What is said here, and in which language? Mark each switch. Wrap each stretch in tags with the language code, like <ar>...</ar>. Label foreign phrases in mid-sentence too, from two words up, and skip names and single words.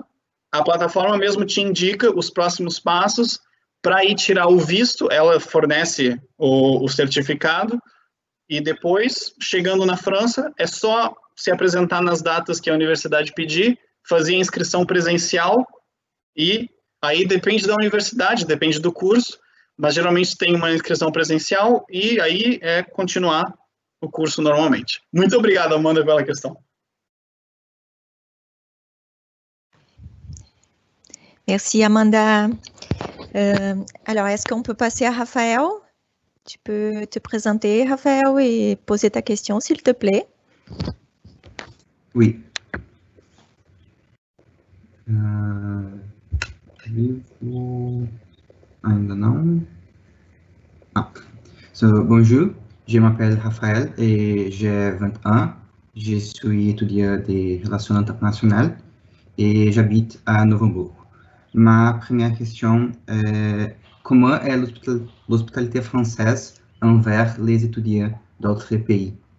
<pt>a plataforma mesmo te indica os próximos passos para ir tirar o visto, ela fornece o certificado, e depois, chegando na França, é só se apresentar nas datas que a universidade pedir, fazer a inscrição presencial, e aí depende da universidade, depende do curso, mas geralmente tem uma inscrição presencial e aí é continuar o curso normalmente. Muito obrigado, Amanda, pela questão.</pt> <fr>Merci, Amanda. Alors, est-ce qu'on peut passer à Raphaël? Tu peux te présenter, Raphaël, et poser ta question, s'il te plaît. Oui.</fr> <pt>Ainda não.</pt> <fr>Bonjour, je m'appelle Raphaël et j'ai 20 ans. Je suis étudiant des relations internationales et j'habite à Novo-Hamburgo. Ma première question est comment est l'hospitalité française envers les étudiants d'autres pays?</fr>